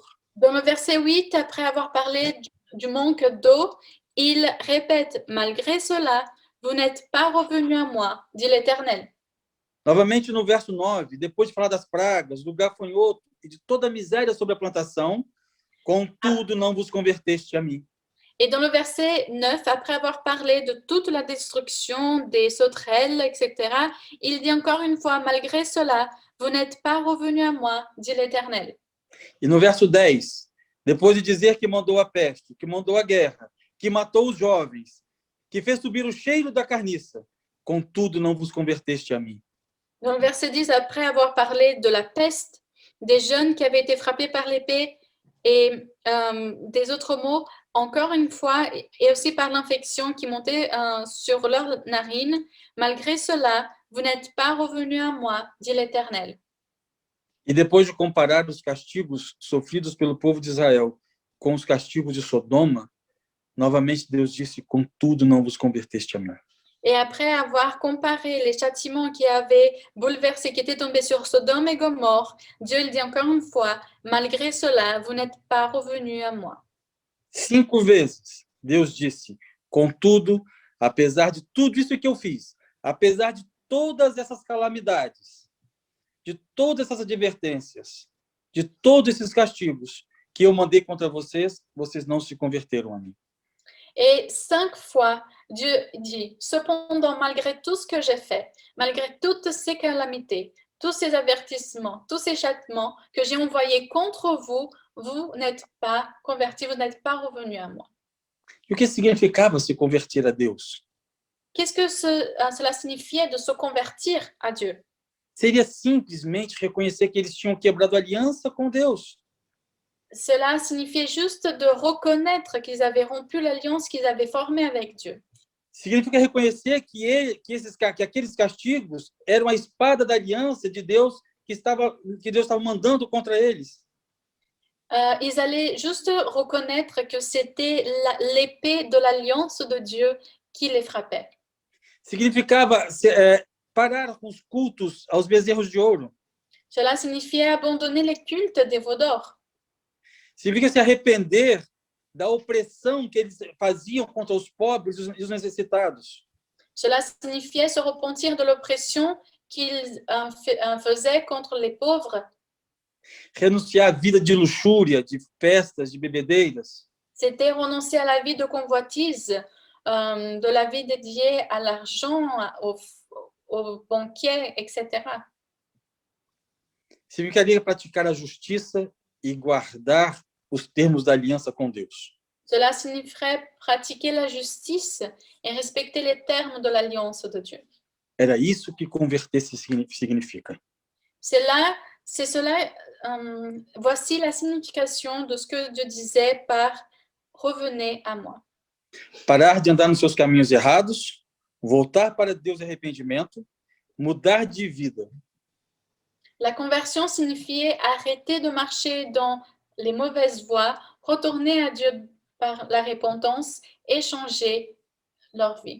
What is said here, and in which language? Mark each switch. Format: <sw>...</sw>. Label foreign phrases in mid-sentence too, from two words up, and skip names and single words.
<fr>Dans le verset 8, après avoir parlé du manque d'eau, il répète: malgré cela, vous n'êtes pas revenus à moi, dit l'Éternel.</fr> <pt>Novamente no verso 9, depois de falar das pragas, do gafanhoto e de toda a miséria sobre a plantação, contudo não vos converteste a mim.</pt> <fr>Et dans le verset 9, après avoir parlé de toute la destruction des sauterelles, etc., il dit encore une fois, malgré cela, vous n'êtes pas revenus à moi, dit l'Éternel.</fr> <pt>E no verso 10, depois de dizer que mandou a peste, que mandou a guerra, que matou os jovens, que fez subir o cheiro da carniça, contudo não vos converteste a mim.</pt> <fr>Dans le verset 10, après avoir parlé de la peste, des jeunes qui avaient été frappés par l'épée et des autres maux, encore une fois, et aussi par l'infection qui montait sur leurs narines, malgré cela, vous n'êtes pas revenus à moi, dit l'Éternel.</fr> <pt>E depois de comparar os castigos sofridos pelo povo de Israel com os castigos de Sodoma, novamente Deus disse: "Contudo não vos converteste a mim."</pt> <fr>Et après avoir comparé les châtiments qui avaient bouleversé, qui étaient tombés sur Sodome et Gomorrhe, Dieu le dit encore une fois, malgré cela, vous n'êtes pas revenus à moi.</fr> <pt>5 vezes Deus disse: "Contudo, apesar de tudo isso que eu fiz, apesar de todas essas calamidades, de todas essas advertências, de todos esses castigos que eu mandei contra vocês, vocês não se converteram a mim."</pt> <fr>Et 5 fois, Dieu dit, cependant, malgré tout ce que j'ai fait, malgré toutes ces calamités, tous ces avertissements, tous ces châtiments que j'ai envoyés contre vous, vous n'êtes pas convertis, vous n'êtes pas revenus à moi.</fr> <pt>E o que significava se converter a Deus?</pt> <fr>Qu'est-ce que cela signifiait de se convertir à Dieu?</fr> <pt>seria simplesmente reconhecer que eles tinham quebrado a aliança com Deus.</pt> <fr>Cela signifiait juste de reconnaître qu'ils avaient rompu l'alliance qu'ils avaient formée avec Dieu.</fr> <pt>Significa reconhecer que aqueles castigos eram a espada da aliança de Deus que Deus estava mandando contra eles.</pt> <fr>Ils allaient juste reconnaître que c'était l'épée de l'alliance de Dieu qui les frappait.</fr> <pt>Significava parar com os cultos aos bezerros de ouro.</pt> <fr>Cela signifiait abandonner les cultes des veaux d'or.</fr> <pt>Significa se arrepender da opressão que eles faziam contra os pobres e os necessitados.</pt> <fr>Cela signifiait se repentir de l'oppression qu'ils faisaient contre les pauvres.</fr> <pt>Renunciar à vida de luxúria, de festas, de bebedeiras.</pt> <fr>C'était renoncer à la vie de convoitise, de la vie dédiée à l'argent, aux banquiers, etc.</fr> <pt>Significaria praticar a justiça e guardar os termos da aliança com Deus.</pt> <fr>Cela signifierait pratiquer la justice et respecter les termes de l'alliance de Dieu.</fr> <pt>Era isso que converter-se significa.</pt> <fr>C'est cela, voici la signification de ce que Dieu disait par « revenez à moi ».</fr> <pt>Parar de andar nos seus caminhos errados, voltar para Deus em arrependimento, mudar de vida.</pt> <fr>La conversion signifiait arrêter de marcher dans les mauvaises voies, retourner à Dieu par la repentance et changer leur vie.</fr>